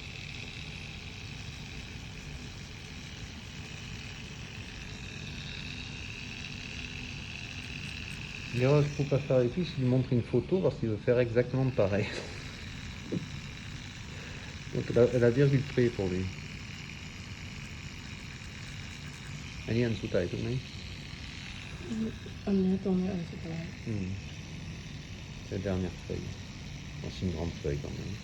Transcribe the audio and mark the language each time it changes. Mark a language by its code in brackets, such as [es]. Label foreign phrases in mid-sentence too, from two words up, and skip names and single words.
[fr] L'erreur qu'il ne faut pas faire avec lui, c'est de lui montrer une photo parce qu'il veut faire exactement pareil. Donc la virgule près pour lui. [th] อันนี้อันสุดท้ายถูกไหม อันนี้ตรงนี้อันสุดท้าย [fr] C'est la dernière feuille. Bon, c'est une grande feuille quand même.